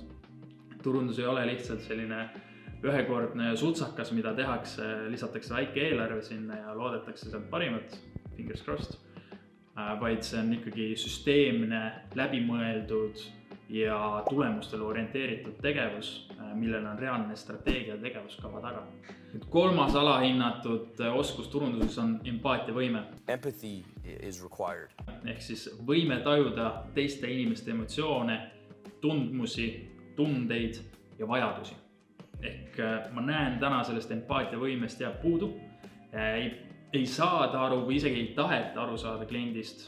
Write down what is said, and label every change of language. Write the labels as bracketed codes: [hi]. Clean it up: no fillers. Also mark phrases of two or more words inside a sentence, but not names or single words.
[et] Turundus ei ole lihtsalt selline ühekordne sutsakas, mida tehakse, lisatakse väike eelarve sinna ja loodetakse sealt parimat, [en] fingers crossed, [et] vaid see on ikkagi süsteemne, läbimõeldud ja tulemustele orienteeritud tegevus, millel on reaalne strateegia ja tegevuskava taga. Kolmas alahinnatud oskus turunduses on empaatiavõime. [en] Empathy is required. [et] Ehk siis võime tajuda teiste inimeste emotsioone, tundmusi, tundeid ja vajadusi. Ehk ma näen täna sellest empaatiavõimest jääb puudu. Ei saada aru või isegi ei taheta aru saada kliendist.